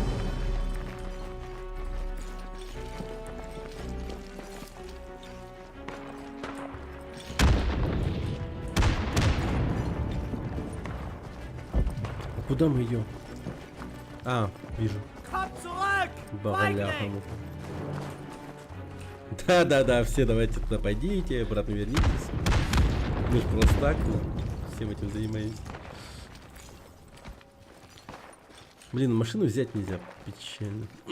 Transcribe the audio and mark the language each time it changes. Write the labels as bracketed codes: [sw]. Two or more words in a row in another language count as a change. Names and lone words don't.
[ru] Куда мы идем? А, вижу. [de] Komm zurück! [ru] Багаляха. [de] Feigling! [ru] Да, все давайте туда пойдите, обратно вернитесь. Мы же просто так, ну, всем этим занимаемся. Блин, машину взять нельзя, печально.